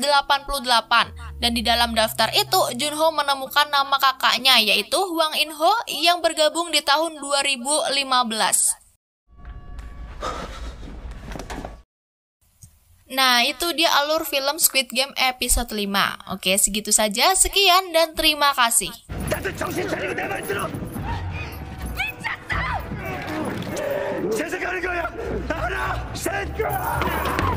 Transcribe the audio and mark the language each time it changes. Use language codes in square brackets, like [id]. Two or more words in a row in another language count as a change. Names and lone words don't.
[id] Dan di dalam daftar itu, Junho menemukan nama kakaknya yaitu Hwang In-ho yang bergabung di tahun 2015. Nah, itu dia alur film Squid Game episode 5. Oke, segitu saja. Sekian dan terima kasih. [ko] 다들 정신 차리고 내 말 들어! 미쳤다! 제 생각하는 거야! 알아! 새끼야!